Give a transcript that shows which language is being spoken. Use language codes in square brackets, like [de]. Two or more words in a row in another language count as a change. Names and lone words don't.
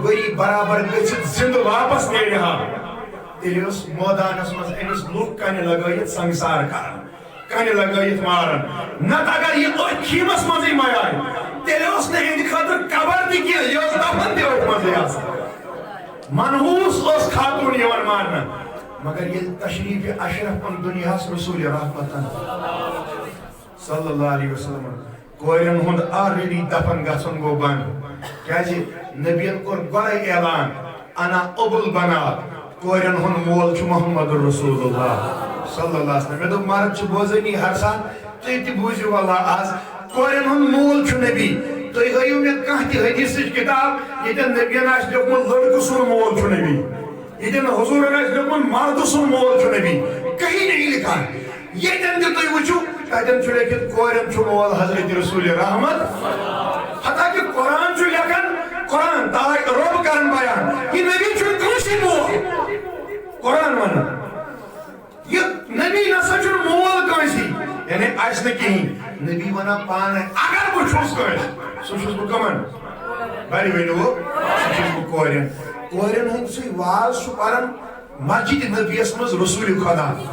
[ks] ؤری برابر گٔژھِتھ زِندٕ واپس نیرِ ہا تیٚلہِ اوس مٲدانس منٛز أمِس لُکھ کنہِ لگٲیِتھ سنگسار کران کنہِ لگٲیِتھ ماران نتہٕ اگر یہِ أتھۍ خیمس منٛزٕے مرایہِ تیٚلہِ اوس نہٕ یِہنٛدِ خٲطرٕ قبر تہِ کینٛہہ یہِ ٲس دفن تہِ أتھۍ منٛزٕے آسان منحوٗس اوس خاتوٗن یِوان ماننہٕ مگر ییٚلہِ تشریٖفہِ اشرف دُنیاہس رسول رحمتن [ar] صلی اللہ علیہ وسلم [ks] کورٮ۪ن ہُنٛد آلریڈی دفن گژھُن گوٚو بنٛد کیازِ نبیَن کوٚر گۄڈے اعلان [ar] انا ابُل بنات [ks] کورٮ۪ن ہُنٛد مول چھُ [ar] محمد رسول اللہ صلی اللہ علیہ وسلم [ks] مےٚ دوٚپ مرد چھُ بوزٲنی ہر ساتہٕ تُہۍ تہِ بوٗزِو واللہ آز کورٮ۪ن ہُنٛد مول چھُ نبی تُہۍ ہٲیِو مےٚ کانٛہہ تہِ حدیثٕچ کِتاب ییٚتٮ۪ن نبیَن آسہِ لیوٚکھمُت لڑکہٕ سُنٛد مول چھُ نبی ییٚتٮ۪ن حضوٗرن آسہِ لیوٚکھمُت مردٕ سُنٛد مول چھُ نبی [ur] کہیں نہیں لکھا [ks] ییٚتٮ۪ن تہِ تُہۍ وٕچھِو تتٮ۪ن چھُ لیکھِتھ کورٮ۪ن چھُ مول حضرت رسول رحمت حتاکہِ قرآن چھُ لیکھان قرآن تاکہِ رۄب کران بیان یہِ نبی چھُنہٕ کٲنٛسے مول قرآن ونان یہ نبی نسا چھُنہٕ مول کٲنٛسے یعنی آسہِ نہٕ کِہیٖنۍ نبی ونان پانے اگر بہٕ چھُس کٲنٛسہِ سُہ چھُس بہٕ کٕمن بڑِ ؤنِو سُہ چھُس بہٕ کورٮ۪ن کورٮ۪ن ہُنٛد سُے واز چھُ پران مسجد نبیَس منٛز رسول خدا